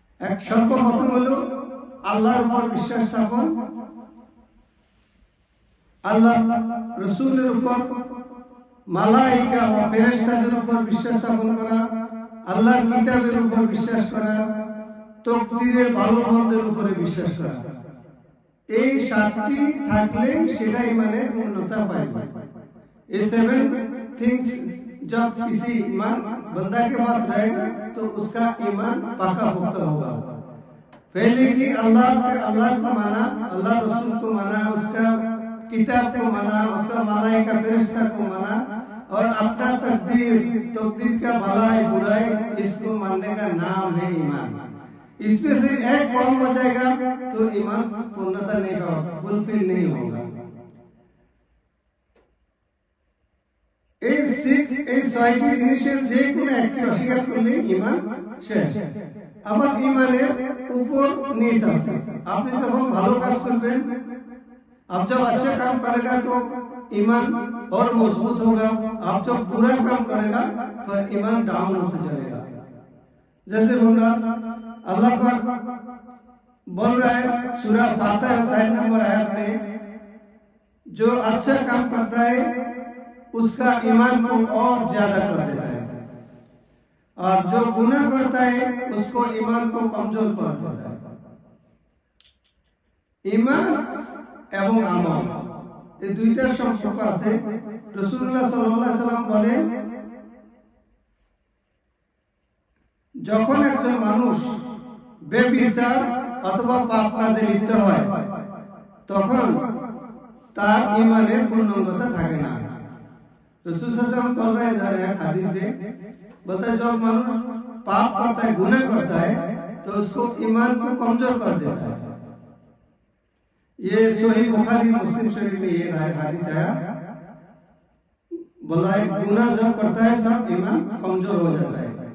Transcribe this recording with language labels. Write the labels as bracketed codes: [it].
[bn] এক সর্বপ্রথম হলো আল্লাহর উপর বিশ্বাস স্থাপন, আল্লাহ রাসূলের উপর, মালায়েকা ও ফেরেশতাদের উপর বিশ্বাস স্থাপন করা, আল্লাহর কিতাবের উপর বিশ্বাস করা, তাকদীরের ভালো মন্দের উপরে বিশ্বাস করা। এই 7টি থাকলে সেটা ঈমানের পূর্ণতা পাবে। [hi] ये 7 थिंग्स जब किसी ईमान बंदा के पास रहेगा तो उसका ईमान पक्का पुख्ता होगा। पहले कि अल्लाह को माना, अल्लाह रसूल को माना, उसका किताब को माना, उसका मलाइका फरिश्ता को माना, और अपना तकदीर का भलाई बुराई, इसको मानने का नाम है ईमान। इसमें से एक कम हो जाएगा तो ईमान पूर्णता नहीं होगा, फुलफिल नहीं होगा। [bn] এই 6টি জিনিসের যে কোনো একটি অস্বীকার করলে ঈমান শেষ। আবার ঈমানের উপর নিচ আছে। আপনি যখন ভালো কাজ করবেন, [hi] आप जब अच्छा काम करेगा तो ईमान और मजबूत होगा। आप जब बुरा काम करेगा तो ईमान डाउन होते चलेगा। जैसे बोला अल्लाह पाक बोल रहा है सूरा फातिहा 7 नंबर आयत में, जो अच्छा काम करता है उसका ईमान को और ज्यादा कर देता है, और जो गुनाह करता है उसको ईमान को कमजोर कर देता है। [bn] ईमान এবং আমল এই দুইটার সম্পর্ক আছে। রাসূলুল্লাহ সাল্লাল্লাহু আলাইহি ওয়াসাল্লাম বলেন, যখন একজন মানুষ বেবিচার অথবা পাপ কাজে লিপ্ত হয় তখন তার ঈমানের পূর্ণাঙ্গতা থাকে না। [hi] रसूल सल्लल्लाहु अलैहि वसल्लम बोल रहे हैं हदीस से, बोलता है जब मानुष पाप करता है, गुनाह करता है, तो उसको ईमान को कमजोर कर देता है। ये सही बुखारी मुस्लिम शरीफ में ये हदीस आया, बोला है गुनाह जब करता है सब ईमान कमजोर हो जाता है।